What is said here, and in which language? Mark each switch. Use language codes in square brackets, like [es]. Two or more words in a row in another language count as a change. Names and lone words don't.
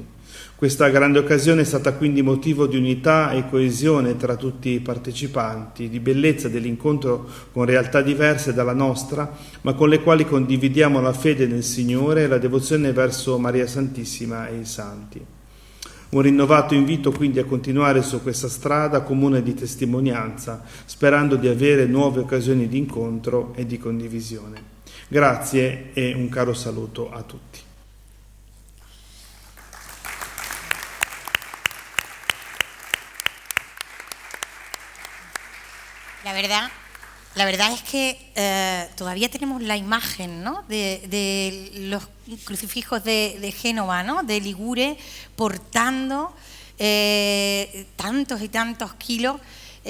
[it] Questa grande occasione è stata quindi motivo di unità e coesione tra tutti i partecipanti, di bellezza dell'incontro con realtà diverse dalla nostra, ma con le quali condividiamo la fede nel Signore e la devozione verso Maria Santissima e i Santi. Un rinnovato invito quindi a continuare su questa strada comune di testimonianza, sperando di avere nuove occasioni di incontro e di condivisione. Grazie e un caro saluto a tutti. [es] La verdad es que todavía tenemos la imagen, ¿no?, de los crucifijos de Génova, ¿no?, de Ligure, portando tantos y tantos kilos.